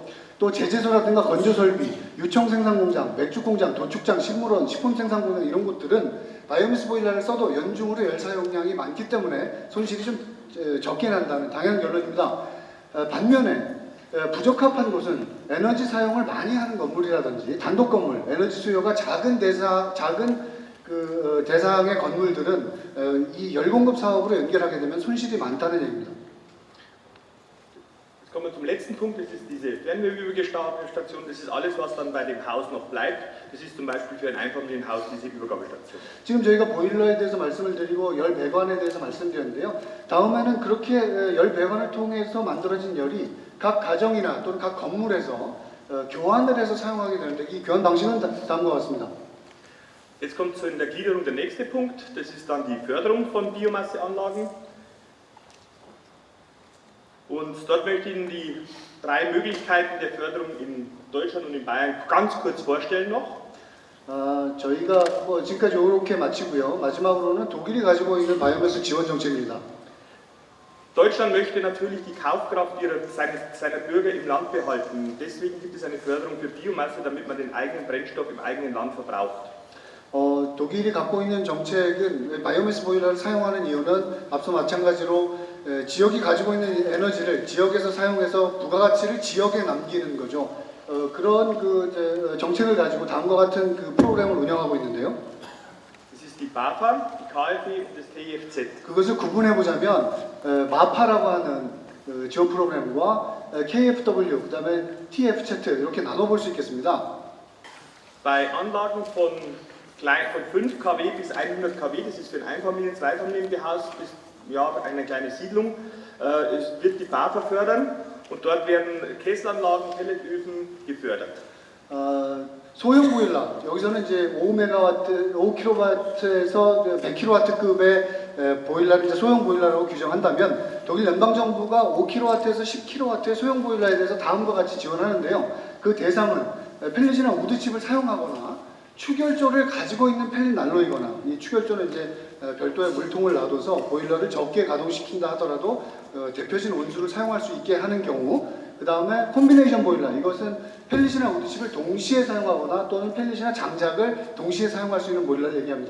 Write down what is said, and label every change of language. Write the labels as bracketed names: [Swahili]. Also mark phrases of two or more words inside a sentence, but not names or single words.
[Korean] 또 제재소라든가 건조설비, 유청생산공장, 맥주공장, 도축장, 식물원, 식품생산공장 이런 곳들은 바이오매스 보일러를 써도 연중으로 열 사용량이 많기 때문에 손실이 좀 적게 난다는 당연한 결론입니다. 반면에 부적합한 곳은 에너지 사용을 많이 하는 건물이라든지 단독 건물, 에너지 수요가 작은 대상의 건물들은 이 열 공급 사업으로 연결하게 되면 손실이 많다는 얘기입니다. [German] Jetzt kommen wir zum letzten Punkt, das ist diese Fernwärmeübergabestation. Das ist alles, was dann bei dem Haus noch bleibt. Das ist zum Beispiel für ein Einfamilienhaus diese Übergabestation. [Korean] 지금 저희가 보일러에 대해서 말씀을 드리고 열 배관에 대해서 말씀드렸는데요. 다음에는 그렇게 열 배관을 통해서 만들어진 열이 각 가정이나 또는 각 건물에서 교환을 해서 사용하게 되는데 이 교환 방식은 다음과 같습니다. [German] Jetzt kommt so in der Gliederung der nächste Punkt, das ist dann die Förderung von Biomasseanlagen. Und dort möchte ich Ihnen die 3 Möglichkeiten der Förderung in Deutschland und in Bayern ganz kurz vorstellen noch. [Korean] 저희가 뭐 지금까지 이렇게 마치고요. 마지막으로는 독일이 가지고 있는 바이오매스 지원 정책입니다. [German] Deutschland möchte natürlich die Kaufkraft seiner Bürger im Land behalten. Deswegen gibt es eine Förderung für Biomasse, damit man den eigenen Brennstoff im eigenen Land verbraucht. [Korean] 독일이 갖고 있는 정책은 바이오매스 보일러를 사용하는 이유는 앞서 마찬가지로 지역이 가지고 있는 에너지를 지역에서 사용해서 부가가치를 지역에 남기는 거죠. 그런 정책을 가지고 다음과 같은 그 프로그램을 운영하고 있는데요. [German] Das ist die BAFA, die KfW und das KFZ. [Korean] 그것을 구분해 보자면 마파라고 하는 지원 프로그램과 KFW, 그다음에 TFZ 이렇게 나눠볼 수 있겠습니다. [German] Bei Anlagen von 5 kW bis 100 kW, das ist für ein Einfamilien-, Zweifamilienhaus bis eine kleine Siedlung, wird die BAFA fördern und dort werden Kesselanlagen, Pelletöfen gefördert. [Korean] 소형 보일러, 여기서는 이제 5kW에서 100kW급의 보일러를 이제 소형 보일러라고 규정한다면 독일 연방정부가 5kW에서 10kW의 소형 보일러에 대해서 다음과 같이 지원하는데요. 그 대상은 펠렛이나 우드칩을 사용하거나 추결조를 가지고 있는 펠렛 난로이거나, 이 추결조는 이제 별도의 물통을 놔둬서 보일러를 적게 가동시킨다 하더라도 대표진 온수를 사용할 수 있게 하는 경우, 그 다음에 콤비네이션 보일러, 이것은 펠릿이나 우드칩을 동시에 사용하거나 또는 펠릿이나 장작을 동시에 사용할 수 있는 보일러를 얘기합니다.